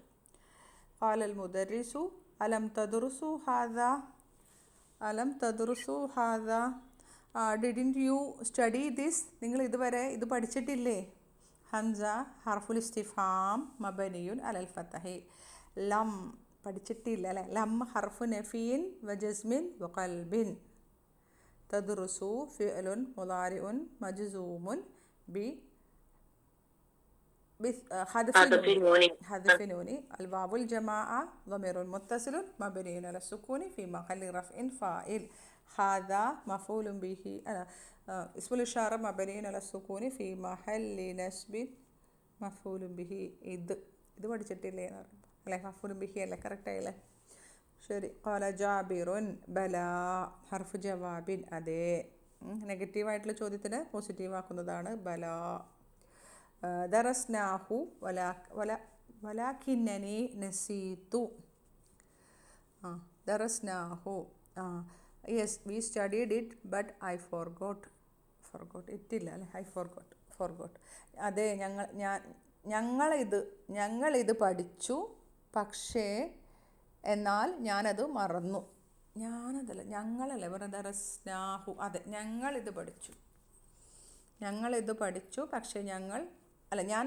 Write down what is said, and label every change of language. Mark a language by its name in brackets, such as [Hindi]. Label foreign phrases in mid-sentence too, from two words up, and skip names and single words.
[Arabic] قال المدرس ألم تدرس هذا ألم تدرس هذا, അലം തദ്റുസു ഹാദാ, [English] didn't you study this, [Malayalam] നിങ്ങൾ ഇതുവരെ ഇത് പഠിച്ചിട്ടില്ലേ? [Arabic] همزة حرف الاستفهام مبني على الفتح. ലം [Malayalam] പഠിച്ചിട്ടില്ല അല്ലേ. [Arabic] لم حرف نفي وجزم وقلب. تدرسوا فعل مضارع مجزوم ب حذف نون. الواو الجماعة ضمير متصل مبني على السكون في محل رفع فاعل. هذا مفعول به اسم الإشارة مبني على السكون في محل نصب مفعول به. [Malayalam] ഇത് പഠിച്ചിട്ടില്ലേ എന്ന് പറയുമ്പോൾ അല്ലേ. [Arabic] مفعول به [Malayalam] അല്ലേ, കറക്റ്റ് ആയില്ലേ. ശരി. [Arabic] قال جابر بلى حرف جواب, അതെ. [Malayalam] നെഗറ്റീവായിട്ടുള്ള ചോദ്യത്തിന് പോസിറ്റീവ് ആക്കുന്നതാണ് ബലാ. [Arabic] درسناه ولكنني نسيت. [English] ദറസ്നാഹു, yes we studied it but I forgot. [Malayalam] ഇറ്റില്ല അല്ലേ, [English] I forgot. [Malayalam] അതെ, ഞങ്ങളിത് പഠിച്ചു, പക്ഷേ എന്നാൽ ഞാനത് മറന്നു. ഞങ്ങളല്ലേ പറഞ്ഞ ദറസ്നാഹു. അതെ, ഞങ്ങളിത് പഠിച്ചു, പക്ഷേ ഞാൻ മറന്നു.